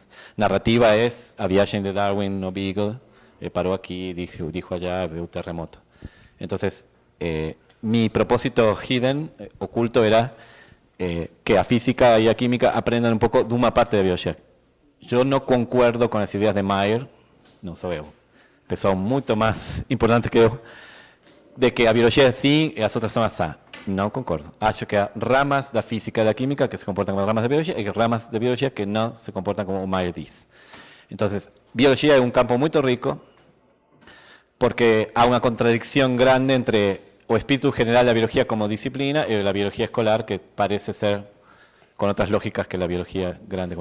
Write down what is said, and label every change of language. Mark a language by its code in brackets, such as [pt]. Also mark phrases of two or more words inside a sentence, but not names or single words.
[es] Narrativa es [pt] a viagem [es] de Darwin no Beagle, paró aquí, dijo allá, veo un terremoto. Entonces, mi propósito hidden, oculto, era que a física y a química aprendan un poco de una parte de biología. Yo no concuerdo con las ideas de Mayer, no soy [pt] pessoa muito [es] más importante que yo, de que a biología es sí y las otras son así. [pt] No concordo. Acho que [es] hay ramas de la física y de la química que se comportan como ramas de biología y ramas de biología que no se comportan como Mayer dice. Entonces, biología es un campo muy rico porque hay una contradicción grande entre o espíritu general de la biología como disciplina y la biología escolar, que parece ser con otras lógicas que la biología grande.